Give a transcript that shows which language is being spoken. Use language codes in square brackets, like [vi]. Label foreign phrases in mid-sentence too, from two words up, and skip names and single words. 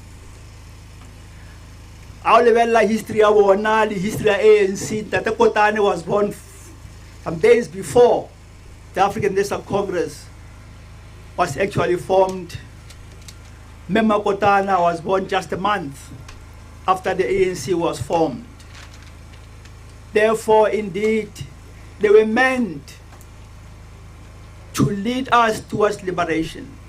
[st] A o lebella history ya bona le history ya ANC, [en] Tate Kotane was born some days before the African National Congress was actually formed. Mema Kotane was born just a month after the ANC was formed. Therefore, indeed, they were meant to lead us towards liberation.